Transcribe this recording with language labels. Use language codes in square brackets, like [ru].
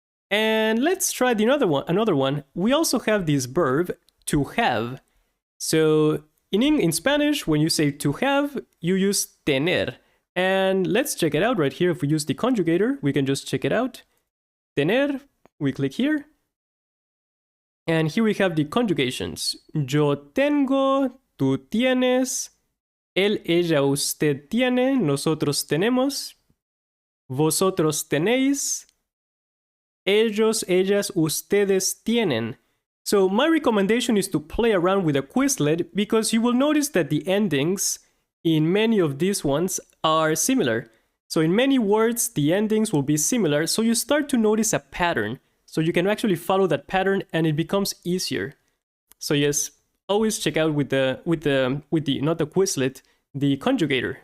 [en] And let's try another one. We also have this verb, to have. So in Spanish, when you say to have, you use tener. And let's check it out right here. If we use the conjugator, we can just check it out. Tener, we click here. And here we have the conjugations. [es] Yo tengo, tú tienes, él, ella, usted tiene, nosotros tenemos, vosotros tenéis, ellos, ellas, ustedes tienen. [en] So my recommendation is to play around with a Quizlet because you will notice that the endings in many of these ones are similar. So in many words, the endings will be similar, so you start to notice a pattern. So you can actually follow that pattern and it becomes easier. So yes, always check out with the not the Quizlet, the conjugator.